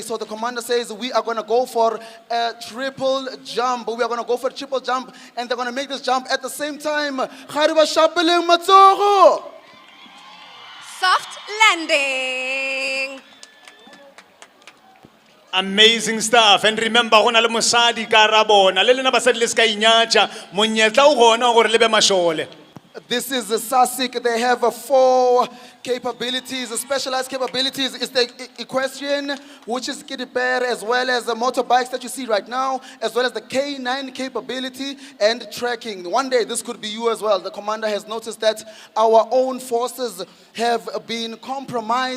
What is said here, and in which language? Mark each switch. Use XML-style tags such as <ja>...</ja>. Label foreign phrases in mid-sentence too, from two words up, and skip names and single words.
<en>So the commander says we are going to go for a triple jump. We are going to go for a triple jump, and they're going to make this jump at the same time. Soft landing. Amazing stuff. And remember,</en> <nso>gona le mosadi ka ra bona. Le lena basadi le ska inyacha, monyetla o gona gore le be mashole.</nso> <en>This is the SASIC. They have 4 capabilities, specialized capabilities. It's the equestrian, which is Kitty Bear, as well as the motorbikes that you see right now, as well as the K9 capability and tracking. One day, this could be you as well. The commander has noticed that our own forces have been compromised.</en>